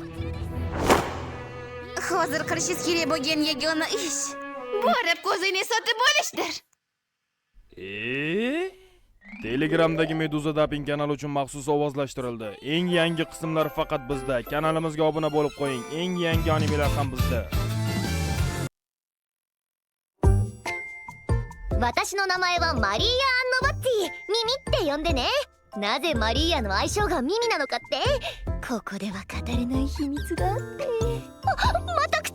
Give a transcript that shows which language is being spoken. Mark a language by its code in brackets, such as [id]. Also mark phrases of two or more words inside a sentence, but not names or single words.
[uz] Hozir qilishingiz kerak bo'lgan yagona ish borib ko'zingizni sotib olishdir. Telegramdagi Meduza Daping kanali uchun maxsus ovozlashtirildi. Eng yangi qismlar faqat bizda. Kanalimizga obuna bo'lib qo'ying. Eng yangi animelar ham bizda. [ja] 私の名前はマリーア・アンノバッティ。ミミって呼んでね。なぜマリーアの愛称がミミなのかってここでは語れない秘密があって。待っ